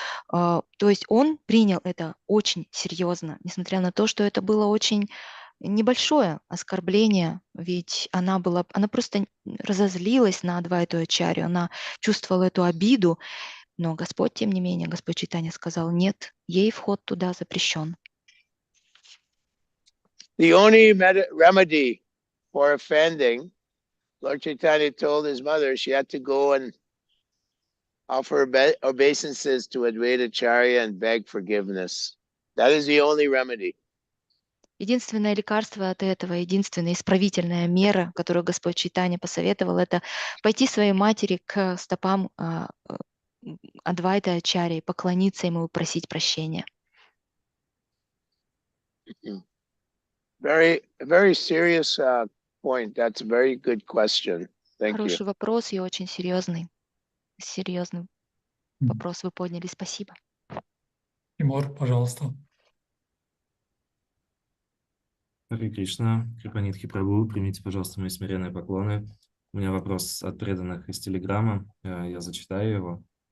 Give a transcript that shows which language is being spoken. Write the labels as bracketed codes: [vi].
[ru] То есть он принял это очень серьезно, несмотря на то, что это было очень небольшое оскорбление, ведь она просто разозлилась на Адвайту Ачарью, она чувствовала эту обиду, но Господь, тем не менее, Господь Чайтанья сказал, нет, ей вход туда запрещен. [en] The only remedy for offending, Lord Chaitanya told his mother she had to go and offer obeisances to Advaita Acharya and beg forgiveness. That is the only remedy. [ru] Единственное лекарство от этого, единственная исправительная мера, которую Господь Чайтанья посоветовал, это пойти своей матери к стопам Адвайта Ачарьи, поклониться ему и просить прощения. [en] Very, very serious point. That's a very good question. Thank you. [ru] Хороший вопрос и очень серьезный вопрос вы подняли. Спасибо. Тимур, пожалуйста. Харе Кришна, Крипанидхи Прабху, примите, пожалуйста, мои смиренные поклоны. У меня вопрос от преданных из Телеграма, я зачитаю его.